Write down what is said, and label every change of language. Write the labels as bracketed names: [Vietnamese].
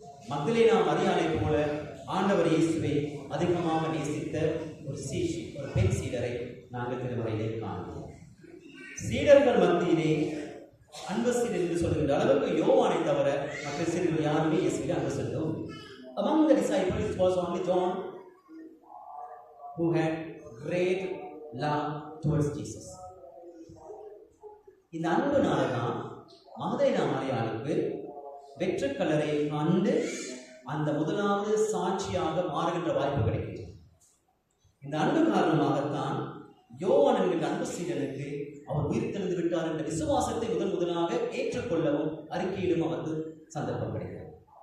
[Tamil] மக்தலேனா மரியாளை போல ஆண்டவர் இயேசுவை அதிகமாக நேசித்த ஒரு பெண் சீடரை நாங்கள் திருமுறையிலே காண்கிறோம். சீடர்கள் மத்தியிலே அன்பு சீடர் என்று சொல்கின்ற அளவுக்கு யோவானை தவிர மற்ற சீடர்கள் யாருமே இயேசுவை அன்பு செலுத்தவும். [English] Among the disciples it was only John who had great love towards Jesus. [Tamil] இந்த அன்புனால தான் மக்தலேனா மரியாளுக்கு வெற்றுக்கலரை கண்டு அந்த முதலாவது சாட்சியாக மாறுகின்ற வாய்ப்பு கிடைக்கிறது. இந்த அன்பு காரணமாகத்தான் யோவான் என்கின்ற அன்பு சீடனுக்கு அவர் உயிர்த்தெழுந்து விட்டார் என்ற விசுவாசத்தை முதலாக ஏற்றுக்கொள்ளவும் அறிக்கையிடும் அவருக்கு சந்தர்ப்பம் கிடைக்கிறது.